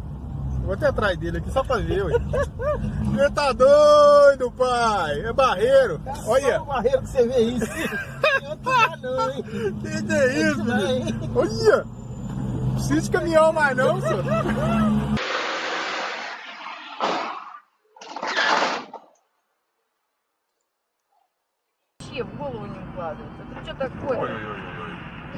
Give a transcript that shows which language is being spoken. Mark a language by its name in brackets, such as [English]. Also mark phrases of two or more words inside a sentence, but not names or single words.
[Portuguese] Vou até atrás dele aqui só pra ver, ué. Você tá doido, pai? É barreiro. Olha! Só barreiro que você vê isso. Eu tô não, hein? Que é isso, menino? Olha! Não precisa de caminhão mais não, senhor. [Russian] Вообще в голову не укладывается. Это что такое? Ой-ой-ой.